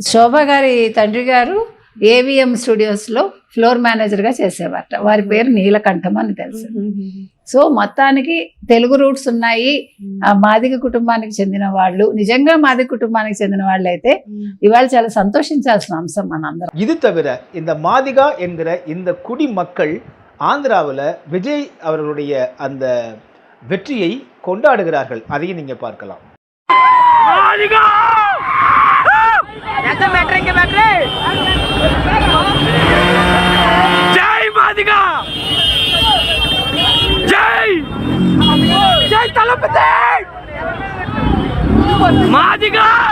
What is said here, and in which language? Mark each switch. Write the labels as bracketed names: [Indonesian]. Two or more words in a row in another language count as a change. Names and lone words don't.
[Telugu] శోభ గారి తండ్రి గారు ఏవిఎం స్టూడియోస్ లో [English] floor manager [Telugu] గా చేసేవారట. వారి పేరు నీలకంఠం అని తెలుసు. సో మొత్తానికి తెలుగు రూట్స్ ఉన్నాయి. మాదిగ కుటుంబానికి చెందిన వాళ్ళు, నిజంగా మాదిగ కుటుంబానికి చెందిన వాళ్ళు అయితే ఇవాళ చాలా సంతోషించాల్సిన అంశం మనందరం. [Tamil] இது தவிர இந்த மாதிகா என்கிற இந்த குடி மக்கள் ஆந்திராவில் விஜய் அவர்களுடைய அந்த வெற்றியை கொண்டாடுகிறார்கள். அதையும் நீங்க பார்க்கலாம். ஜெய் மாதிகா, ஜெய் ஜெய் தளபதி மாதிகா.